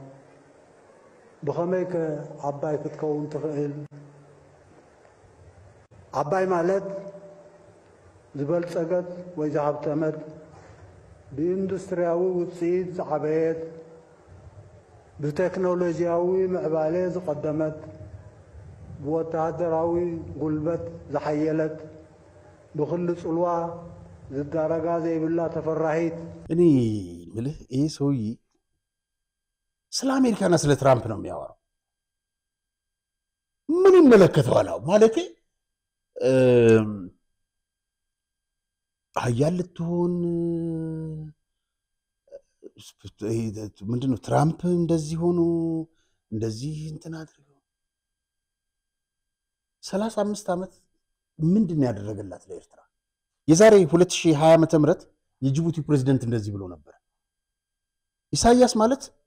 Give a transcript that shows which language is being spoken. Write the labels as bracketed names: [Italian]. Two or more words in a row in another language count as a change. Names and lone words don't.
[Tigrinya] ብኸመይ ዓባይ ክትከውን ትኽእል ዓባይ ማለት ዝበልጸገት ወይ ዝሃብተመት ብኢንዱስትርያዊ ውፅኢት ዝዓበየት ብቴክኖሎጂያዊ ምዕባለ ዝቐደመት ብወታደራዊ ጉልበት ዝሓየለት ብክል ጽልዋ ዝዳረጋ ዘይብላ ተፈራሂት [Amharic] እኔ ምልህ ይህ ሰውዬ ስለ አሜሪካና ስለ ትራምፕ ነው የሚያወራው ምን ይመለከተዋል ማለቴ ሀያል ልትሆን ምንድነው ትራምፕ እንደዚህ ሆኖ እንደዚህ እንትን አድርገው 35 ዓመት ምንድነው ያደረገላት ለኤርትራ የዛሬ 2020 ዓመተ ምህረት የጅቡቲ ፕሬዝዳንት እንደዚህ ብሎ ነበር ኢሳያስ ማለት